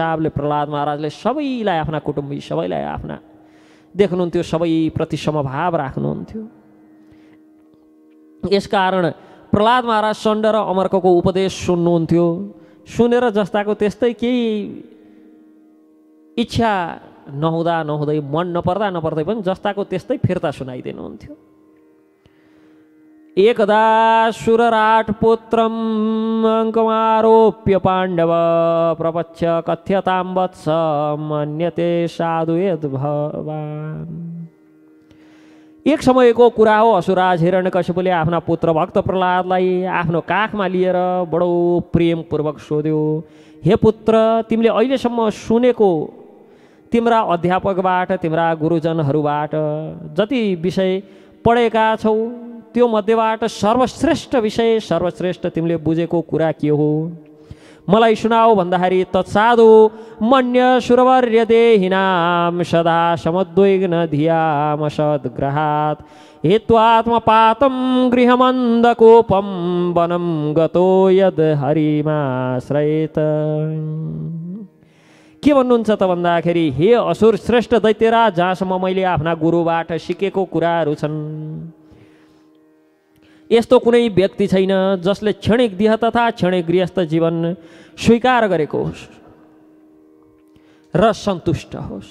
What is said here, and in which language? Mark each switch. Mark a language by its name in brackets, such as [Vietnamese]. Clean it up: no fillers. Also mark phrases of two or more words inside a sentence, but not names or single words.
[Nepali] यो हिसाबले प्रहलाद महाराजले सबैलाई आफ्ना कुटुम्बी, सबैलाई आफ्ना देख्नुहुन्थ्यो, सबैप्रति समभाव राख्नुहुन्थ्यो। यसकारण प्रहलाद महाराज षण्ड र अमर्कको उपदेश सुन्नुहुन्थ्यो। सुनेर जस्ताको त्यस्तै, केही इच्छा नहुँदा नहुँदै, मन नपर्दा नपर्दै पनि जस्ताको त्यस्तै फिर्ता सुनाइदिनुहुन्थ्यो। [Sanskrit] एकदा सुरराट पुत्रम अङ्कमारोप्य पाण्डव प्रपच्छ कथ्यतां वत्स मन्यते साधु यद् भवान्। [Nepali] एक समयको कुरा हो, असुराज हिरण्यकशिपुले आफ्ना पुत्र भक्त प्रहलादलाई आफ्नो काखमा लिएर बडो प्रेमपूर्वक सोध्यो, हे पुत्र, तिमीले अहिलेसम्म सुनेको तिम्रा अध्यापकबाट, तिम्रा गुरुजनहरूबाट जति विषय पढेका छौ, त्यो मध्येबाट सर्वश्रेष्ठ विषय, सर्वश्रेष्ठ तिमीले बुझेको कुरा के हो? मलाई सुनाऊ भन्दाखेरि [Sanskrit] तत्साधु मन्य सुरवर्य देहिनाम सदा समुद्विग्न धियाम सद्ग्रहात् हेत्वात्मपातं गृहमन्दकोपं वनं गतो यद् हरिमाश्रयेत। [Nepali] के भन्नुहुन्छ त भन्दाखेरि, हे असुर श्रेष्ठ दैत्यराज, जहाँसम्म मैले आफ्ना गुरुबाट सिकेको कुराहरू छन्, यस्तो कुनै व्यक्ति छैन जसले क्षणिक देह तथा क्षणिक गृहस्थ जीवन स्वीकार गरेको होस् र सन्तुष्ट होस्।